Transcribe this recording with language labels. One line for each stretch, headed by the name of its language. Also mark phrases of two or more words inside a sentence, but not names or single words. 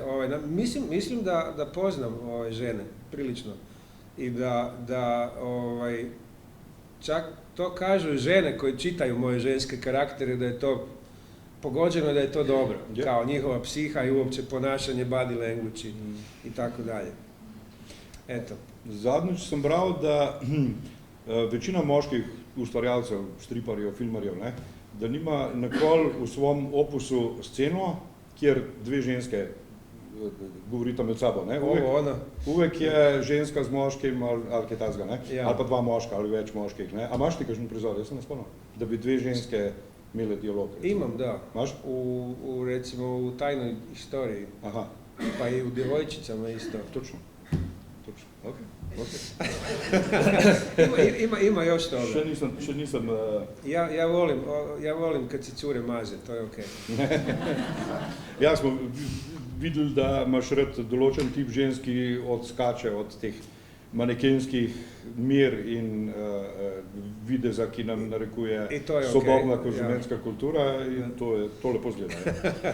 Croatian: Mislim da poznam žene prilično i da čak to kažu žene koje čitaju moje ženske karaktere da je to pogođeno, da je to dobro. Yeah. Kao njihova psiha i uopće ponašanje,
English: body language
Croatian: i tako dalje. Eto.
Slovenian: Zadnjič sem bral, da večina moških ustvarjalcev, striparjev, filmarjev, ne, da nima nikoli v svom opusu sceno, kjer dve ženske govorita med sabo. Ne? Uvek je ženska z moškim ali kaj takega, ne? Ja. Ali pa dva moška ali več moških. Ne? A imaš ti kakšen prizor, jaz sem ne spomnil, da bi dve ženske imele dialog? Recimo.
Croatian: Imam, da.
Slovenian: Imaš?
Croatian: Recimo u Tajnoj istoriji. Aha. Pa i u Djevojčicama isto. Točno. Okay. Ima još toga.
Slovenian: Še nisem...
Croatian: Ja volim kad se cure maze, to je okej.
Slovenian: Ja, smo videli, da imaš rad določen tip ženski odskače od teh manekenskih mir in videza, ki nam narekuje sodobna konzumentska kultura in to lepo zgleda.